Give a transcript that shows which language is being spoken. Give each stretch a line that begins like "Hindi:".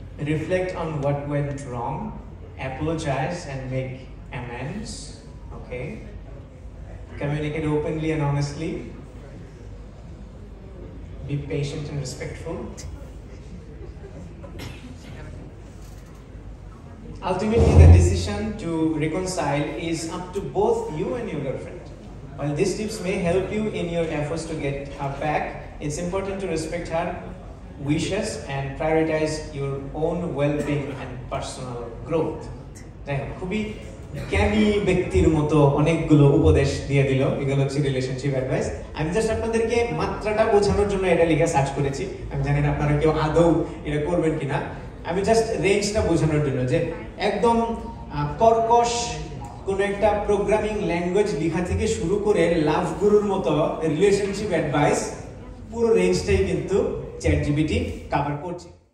English: Reflect on what went wrong, apologize and make amends, okay, communicate openly and honestly, be patient and respectful, ultimately the decision to reconcile is up to both you and your girlfriend. While these tips may help you in your efforts to get her back, it's important to respect her wishes and prioritize your own well-being and personal growth.
Bangla: খুবই জ্ঞানী ব্যক্তির মতো অনেকগুলো উপদেশ দিয়ে দিল। এগুলো হচ্ছে রিলেশনশিপ অ্যাডভাইস। আমি জাস্ট আপনাদেরকে মাত্রাটা বোঝানোর জন্য এটা লিখে সার্চ করেছি। আমি জানি না আপনারা কেউ আদৌ এটা করবেন কিনা। আমি জাস্ট রেঞ্জটা বোঝানোর জন্য যে একদম কর্কশ কোন একটা প্রোগ্রামিং ল্যাঙ্গুয়েজ লেখা থেকে শুরু করে লাভ গুরুর মতো রিলেশনশিপ অ্যাডভাইস পুরো রেঞ্জটাই কিন্তু চ্যাটজিপিটি কভার করছে।